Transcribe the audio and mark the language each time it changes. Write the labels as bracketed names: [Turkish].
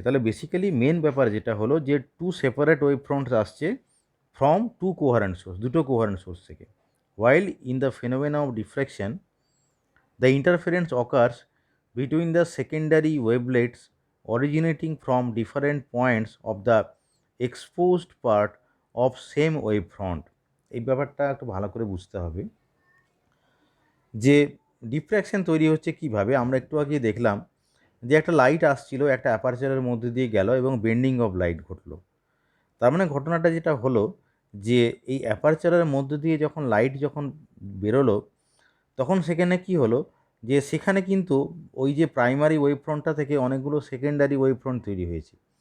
[Bangla] তাহলে basically main ব্যাপার যেটা হলো যে টু সেপারেট ওয়েভ ফ্রন্টস আসছে ফ্রম দুটো কোহারেন্ট সোর্স থেকে। [English] While in the phenomena of diffraction, the interference occurs between the secondary wavelets originating from different points of the exposed part of same wavefront. [Bangla] এই ব্যাপারটা একটু ভালো করে বুঝতে হবে যে ডিফ্র্যাকশন তৈরি হচ্ছে কিভাবে। আমরা একটু আগে দেখলাম যে একটা লাইট আসছিল, একটা অ্যাপারচারের মধ্যে দিয়ে গেল এবং বেন্ডিং অফ লাইট ঘটলো। তার মানে ঘটনাটা যেটা হলো যে এই অ্যাপারচারের মধ্যে দিয়ে যখন লাইট বেরোলো, তখন সেখানে কি হলো যে সেখানে কিন্তু ওই যে প্রাইমারি ওয়েভ ফ্রন্টটা থেকে অনেকগুলো সেকেন্ডারি ওয়েভ ফ্রন্ট তৈরি হয়েছে।